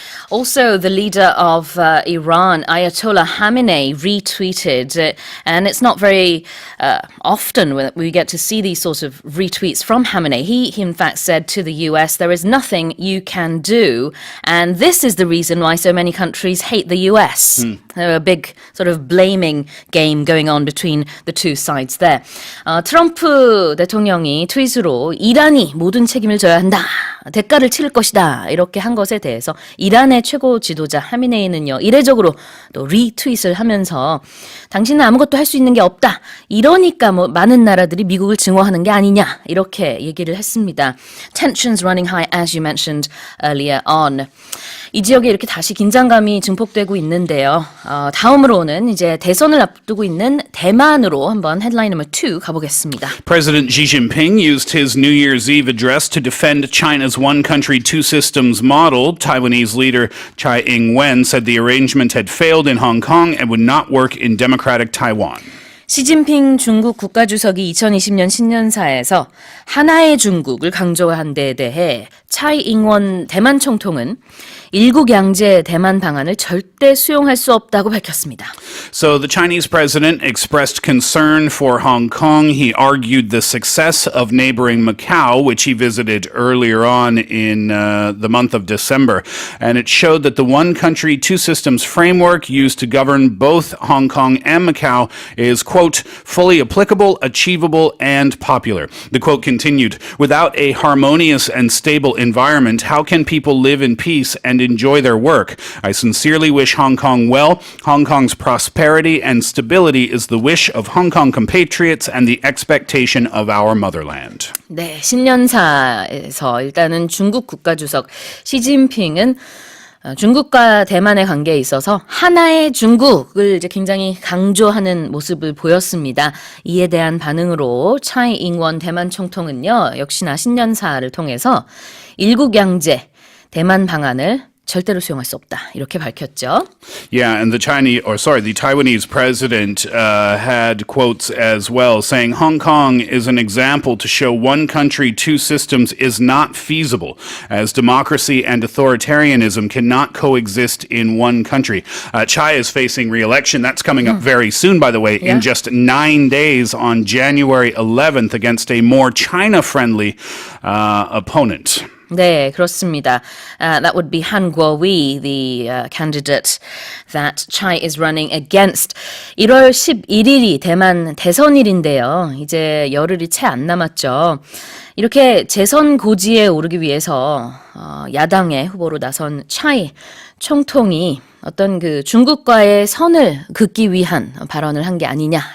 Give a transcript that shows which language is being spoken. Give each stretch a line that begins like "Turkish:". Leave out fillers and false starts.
English: Also, the leader of Iran, Ayatollah Khamenei, retweeted, and it's not very often when we get to see these sorts of retweets from Khamenei. He in fact said to the US, there is nothing you can do, and this is the reason why so many countries hate the US. A big sort of blaming game going on between the two sides there.
Korean: 트럼프 대통령이 트윗으로 이란이 모든 책임을 져야 한다. 대가를 치를 것이다. 이렇게 한 것에 대해서 이란의 최고 지도자 하미네이는요. 이례적으로 또 리트윗을 하면서 당신은 아무것도 할 수 있는 게 없다. 이러니까 뭐 많은 나라들이 미국을 증오하는 게 아니냐. 이렇게 얘기를 했습니다.
English: Tensions running high as you mentioned earlier on.
Korean: 이 지역에 이렇게 다시 긴장감이 증폭되고 있는데요. 다음으로는 이제 대선을 앞두고 있는 대만으로 한번 헤드라인 넘버 2 가보겠습니다.
English: President Xi Jinping used his New Year's Eve address to defend China's one country, two systems model. Taiwanese leader Tsai Ing-wen said the arrangement had failed in Hong Kong and would not work in democratic Taiwan. 시진핑 중국 국가주석이 2020년 신년사에서 하나의 중국을 강조한 데에 대해 차이 잉원 대만 총통은 일국 양제 대만 방안을 절대 수용할 수 없다고 밝혔습니다. So the Chinese president expressed concern for Hong Kong. He argued the success of neighboring Macau, which he visited earlier on in the month of December. And it showed that the one country, two systems framework used to govern both Hong Kong and Macau is, quote, fully applicable, achievable, and popular. The quote continued, without a harmonious and stable environment, how can people live in peace and enjoy their work? I sincerely wish Hong Kong well. Hong Kong's prosperity and stability is the wish of Hong Kong compatriots and the expectation of our motherland.
Korean: 네, 신년사에서 일단은 중국 국가주석 시진핑은 중국과 대만의 관계에 있어서 하나의 중국을 이제 굉장히 강조하는 모습을 보였습니다. 이에 대한 반응으로 차이 잉원 대만 총통은요, 역시나 신년사를 통해서 일국 양제 대만 방안을 절대로 수용할 수 없다. 이렇게 밝혔죠.
English: Yeah, and the Taiwanese president had quotes as well saying Hong Kong is an example to show one country, two systems is not feasible as democracy and authoritarianism cannot coexist in one country. Chai is facing re-election. That's coming up very soon, by the way, in just 9 days on January 11th against a more China-friendly opponent.
Korean: 네, 그렇습니다.
English: That would be Han Kuo-wi, the candidate that Chai is running against.
Korean: 1월 11일이 대만 대선일인데요. 이제 열흘이 채 안 남았죠. 이렇게 재선 고지에 오르기 위해서 야당의 후보로 나선 차이 총통이 어떤 그 중국과의 선을 긋기 위한 발언을 한 게 아니냐.